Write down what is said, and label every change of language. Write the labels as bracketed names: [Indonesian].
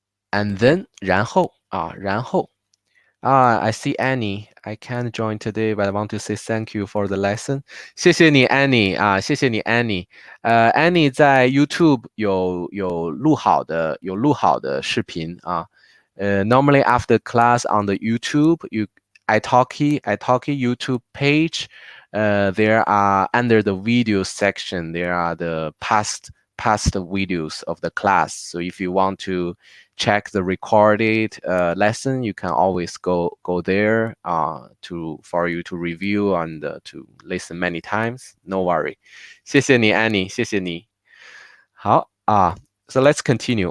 [English] And then [Chinese] 然后 [English] I see Annie. I can't join today, but I want to say thank you for the lesson. [Chinese] 谢谢你 Annie 谢谢你 Annie。 Annie 在 YouTube 有录好的视频 [English] normally after class on the YouTube, italki YouTube page, there are under the video section, there are the past videos of the class. So if you want to check the recorded lesson, you can always go there for you to review and to listen many times. No worry. [Chinese] 谢谢你 Annie，谢谢你。好 [English] So let's continue.